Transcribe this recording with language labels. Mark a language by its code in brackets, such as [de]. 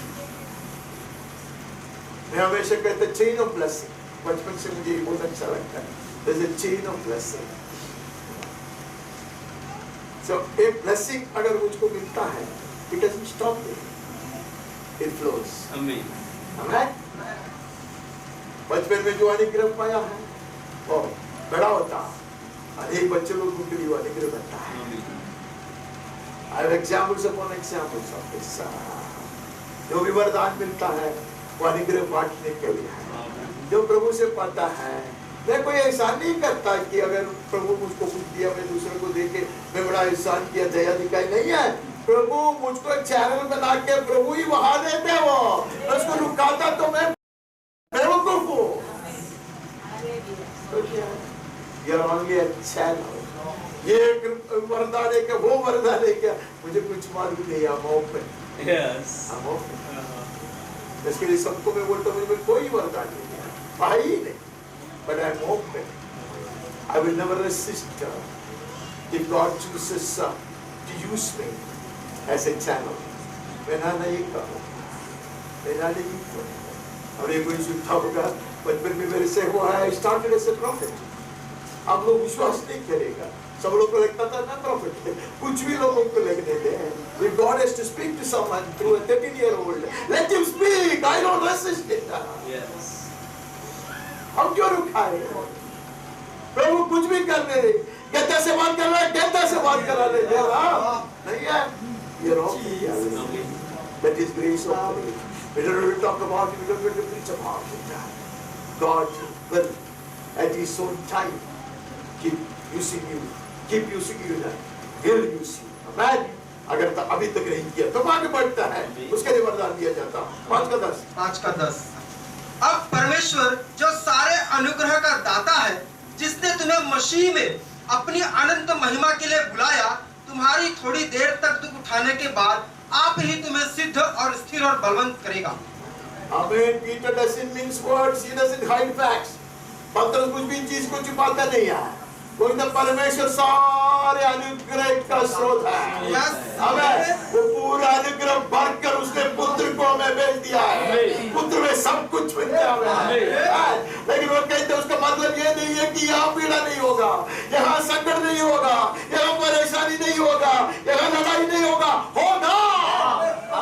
[hi] मैं हमेशा कहता [en] chain of blessing, [hi] बचपन से मुझे बहुत अच्छा लगता है। [en] There's a chain of blessing। So [hi] एक blessing अगर मुझको मिलता है, [en] it doesn't stop there, it flows। Amen। [hi] बचपन में जो अनुग्रह पाया है, वो बड़ा होता है, अनेक बच्चे लोगों के लिए वो अनुग्रह बनता है। [en] I have examples upon examples of this। [hi] जो भी वरदान मिलता है, वो अनुग्रह बांटने के लिए है। जो प्रभु से पाता है, मैं कोई एहसान नहीं करता कि अगर प्रभु मुझको कुछ दिया मैं दूसरे को देके मैं बड़ा एहसान किया, दया दिखाई नहीं है। प्रभु मुझको एक चैनल बना के प्रभु ही बहा देते हैं। वो उसको रुकाता तो मैं बेवकूफ हूँ। [en] ये only a channel। [hi] ये वरदान है क्या, वो वरदान है क्या, मुझे कुछ मालूम नहीं। [en] I'm open। I'm open। [hi] इसके लिए सबको मैं बोलता हूँ मुझे कोई वरदान नहीं है, भाई नहीं, [en] but I'm open। I will never resist if God chooses to use me as a channel। [hi] मैं ना नहीं करूँ, मैं ना नहीं करूँ। और ये कोई सुनता होगा, बचपन में मेरे से हुआ है, [en] I started as a prophet। [hi] आप लोग विश्वास नहीं करेगा, सब लोग को लगता था मैं प्रॉफिट है, कुछ भी लोगों को लगने दे। [en] If God has to speak to someone through a 13-year-old, let him speak। I don't resist it। Yes। [hi] हम क्यों रुकाए? प्रभु कुछ भी करने दे, कहता से बात कर रहा है, कहता से बात करा ले दे रहा नहीं है। [en] ये wrong. That is grace of God। We don't talk about it, we don't preach about it। God will at his own time keep using you, keep using you, he'll use you। Amen। [hi] अगर अभी तक नहीं किया तो आगे बढ़ता है, उसके लिए वरदान दिया जाता। 5:10 5:10 अब परमेश्वर जो सारे अनुग्रह का दाता है, जिसने तुम्हें मसीह में अपनी अनंत महिमा के लिए बुलाया, तुम्हारी थोड़ी देर तक दुख उठाने के बाद आप ही तुम्हें सिद्ध और स्थिर और बलवंत करेगा। [en] Amen. Peter doesn't mince words, he doesn't hide facts. [hi] पत्रस कुछ भी चीज को छुपाता नहीं है, क्योंकि परमेश्वर सारे अनुग्रह का स्रोत है। आमेन। वो पूरा अनुग्रह भरकर उसने पुत्र को हमें भेज दिया है, पुत्र में सब कुछ मिल गया है। लेकिन वो कहते हैं उसका मतलब ये नहीं है कि यहाँ पीड़ा नहीं होगा, यहाँ संकट नहीं होगा, यहाँ परेशानी नहीं होगा, यहाँ लड़ाई नहीं होगा, होगा।